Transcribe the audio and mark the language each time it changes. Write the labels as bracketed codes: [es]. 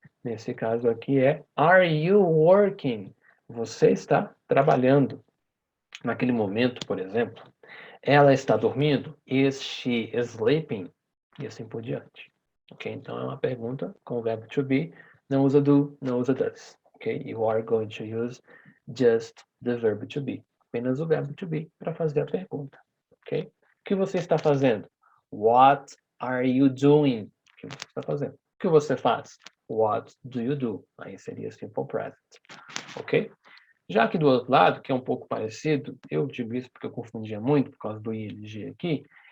[pt] Nesse caso aqui é, [en] are you working? [pt] Você está trabalhando. Naquele momento, por exemplo, ela está dormindo? [en] Is she sleeping? [pt] E assim por diante. [en] Ok? [pt] Então é uma pergunta com o verbo to be. Não usa do, não usa does. Ok? [en] You are going to use just the verb to be. [pt] Apenas o verbo to be para fazer a pergunta. Ok? O que você está fazendo? [en] What are you doing? [pt] O que você está fazendo? O que você faz? [en] What do you do? [pt] Aí seria simple present. Ok? Já que do outro lado, que é um pouco parecido, eu digo isso porque eu confundia muito por causa do ing aqui.